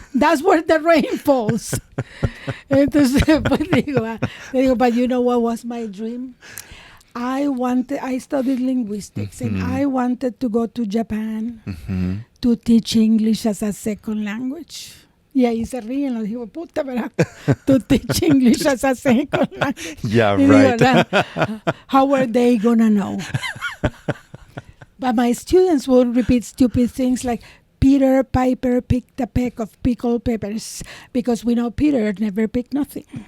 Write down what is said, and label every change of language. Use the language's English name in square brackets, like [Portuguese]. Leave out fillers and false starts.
[English] That's where the rain falls. [Spanish] Entonces, pues digo, [English] but you know what was my dream? I studied linguistics and I wanted to go to Japan to teach English as a second language. [Spanish] Y ahí se ríen, los digo, puta, ¿verdad? [English] To teach English as a second language. Yeah, [Spanish] Y digo, [English] right. "That- how are they gonna know?" But my students will repeat stupid things like, Peter Piper picked a peck of pickled peppers, because we know Peter never picked nothing.